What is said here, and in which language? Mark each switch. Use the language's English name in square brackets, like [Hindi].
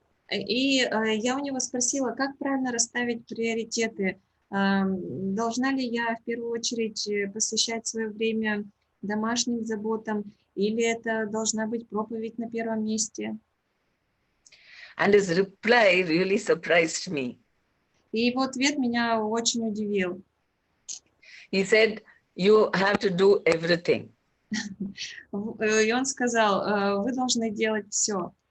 [Russian] И я у него спросила, как правильно расставить приоритеты. Должна ли я в первую очередь посвящать свое время домашним заботам, или это должна быть проповедь на первом месте? [English] And his reply really surprised me. [Russian] И его ответ меня очень удивил. [English] He said, you have to do everything. [Russian] И он сказал, вы должны делать все.